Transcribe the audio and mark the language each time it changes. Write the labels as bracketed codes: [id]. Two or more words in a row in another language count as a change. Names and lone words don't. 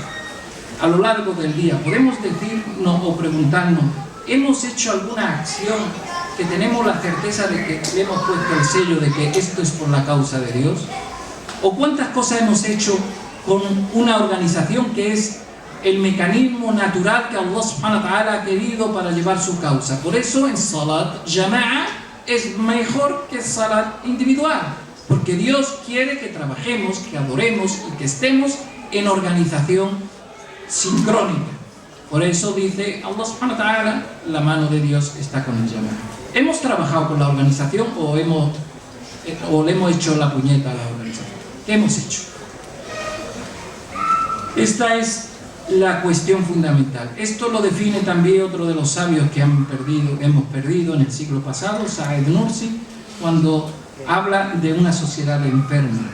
[es] A lo largo del día, ¿podemos decirnos o preguntarnos, ¿hemos hecho alguna acción que tenemos la certeza de que le hemos puesto el sello de que esto es por la causa de Dios? ¿O cuántas cosas hemos hecho con una organización que es el mecanismo natural que [ar] الله سبحانه وتعالى [es] ha querido para llevar su causa? Por eso en [ar] صلاة جماعة [es] es mejor que Salat individual, porque Dios quiere que trabajemos, que adoremos y que estemos en organización sincrónica. Por eso dice [ar] الله سبحانه وتعالى, [es] la mano de Dios está con el Jama'a. ¿Hemos trabajado con la organización o le hemos hecho la puñeta a la organización? ¿Qué hemos hecho? Esta es la cuestión fundamental. Esto lo define también otro de los sabios que hemos perdido en el siglo pasado, Sa'id Nursi, cuando habla de una sociedad enferma.